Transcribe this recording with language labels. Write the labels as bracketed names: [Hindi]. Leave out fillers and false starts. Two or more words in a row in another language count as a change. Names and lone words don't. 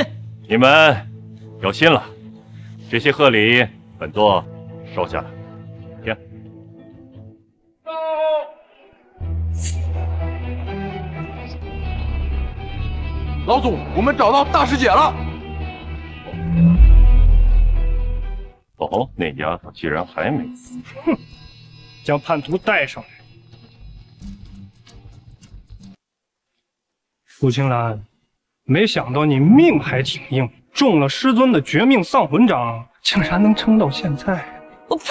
[Chinese] 你們有心了，這些賀禮本座收下了。停。老祖，我們找到大師姐了。哦，那丫頭居然還沒死！哼，將叛徒帶上來。傅青蘭，沒想到你命還挺硬，中了師尊的絕命喪魂掌，竟然能撐到現在。我呸！